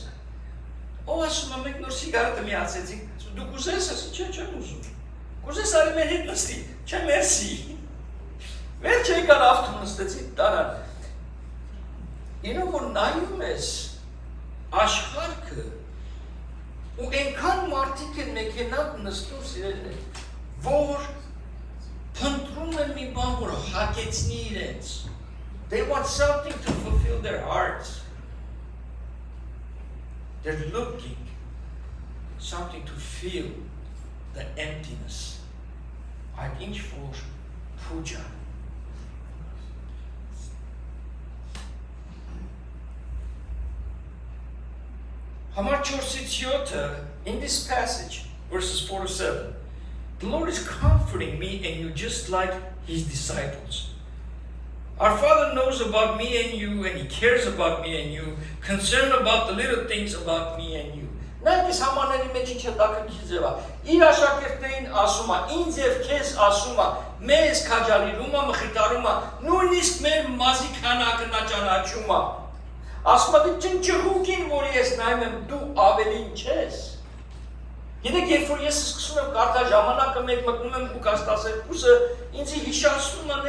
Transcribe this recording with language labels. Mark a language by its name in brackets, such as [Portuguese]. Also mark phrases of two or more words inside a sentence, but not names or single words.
[Armenian] Ով ասում եմ, մենք նոր սիգարետը միացեցինք, դու կուզես, ասի, չէ, չեմ ուզում։ Կուզես արի մեր հետ նստի, չէ, մերսի։ Վերջ եկան ավտում նստեցի, տարան։ Իրով որ նայում ես աշխարհքը ու այնքան մարդիկ են մեքենան նստում սիրելն են, որ փնտրում են մի բան, որ հագեցնի իրենց։ [English] They want something to fulfill their hearts. They're looking something to fill the emptiness. [Armenian] Այդ ինչ որ փուջա։ Համար 4-7 [English] in this passage, verses 4 to 7, the Lord is comforting me and you just like his disciples. Our Father knows about me and you, and he cares about me and you, concerned about the little things about me and you. [Armenian] Նայես համաների մեջ ինչ է տակրքիզ եղա, իր աշակերտներին ասում է, ինձ և քեզ ասում է, մեզ քաջալիրում է, մխիթարում է, նույնիսկ մեր մազի քանակը նա ճանաչում է։ Ասում է, ճնճղուկին, որ ես նայում եմ, դու ավելին չես։ Գիտեք, երբ որ ես սկսում եմ կարդալ ժամանակը մեկ մտնում եմ Լուկաս 12-ը, ինձ հիշացնում է